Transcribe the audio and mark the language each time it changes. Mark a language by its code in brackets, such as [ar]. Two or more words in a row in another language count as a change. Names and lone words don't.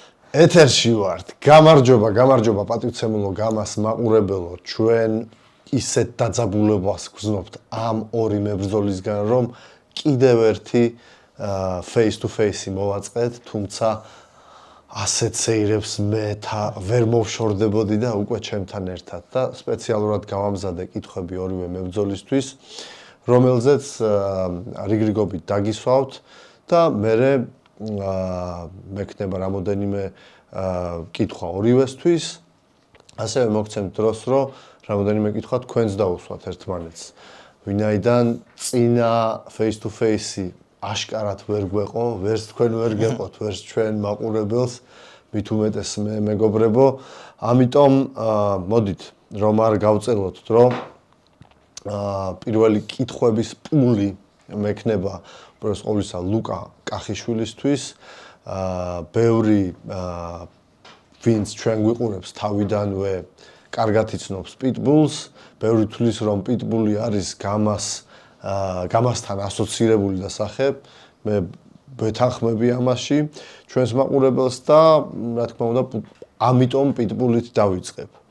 [ka] ეთერში ვართ. გამარჯობა პატივცემულო გამას მაყურებელო. ჩვენ ისეთ დაძაბულებას გრძნობთ ამ ორი მებრძოლისგან, რომ კიდევ ერთი [en] face to [ka] face მოვაწყეთ, თუმცა ასეთ სეირებს მე ვერ მოვშორდებოდი და უკვე ჩემთან ერთად და სპეციალურად გავამზადე კითხვები ორივე მებრძოლისთვის, რომელზეც რიგრიგობით დაგისვავთ და მე მექნება რამოდენიმე კითხვა ორივესთვის, ასევე მოგცემთ დროს, რომ რამოდენიმე კითხვა თქვენს დაუსვათ ერთმანეთს. ვინაიდან წინა [en] face to face [ka] აშკარად ვერ გვეყო, ვერც თქვენ ვერ გეყოთ, ვერც ჩვენ მაყურებელს, მით უმეტეს მე მეგობრებო, ამიტომ მოდით რომ არ გავწელოთ დრო, პირველი კითხვების პული მექნება უბრალოდ ყოვლისა ლუკა კახიშვილისთვის, ბევრი ვინც ჩვენ გვიყურებს თავიდანვე კარგად იცნობს პიტბულს, ბევრი თვლის რომ პიტბული არის გამასთან ასოცირებული და სახე, მე ვეთანხმები ამაში ჩვენს მაყურებელს და რა თქმა უნდა ამიტომ პიტბულით დავიწყებ.